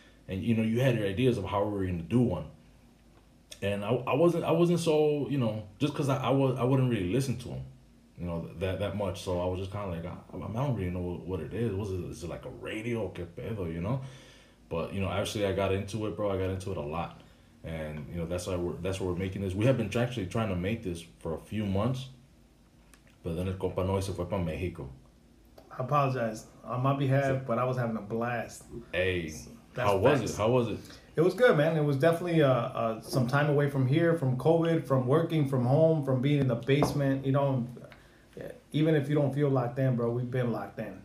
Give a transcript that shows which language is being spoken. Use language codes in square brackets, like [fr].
[en] And you know, you had your ideas of how we were gonna do one. And I wasn't so, you know, just because I wouldn't really listen to him, you know, that much. So I was just kind of like, I don't really know what it is. Is it like a radio? [es] Que pedo, [en] you know? But, you know, actually I got into it, bro. I got into it a lot. And, you know, that's why we're making this. We have been actually trying to make this for a few months. But then [es] el compa Noe se fue para Mexico. [en] I apologize on my behalf, but I was having a blast. Hey, how was it? It was good, man. It was definitely some time away from here, from COVID, from working from home, from being in the basement. You know, even if you don't feel locked in, bro, we've been locked in.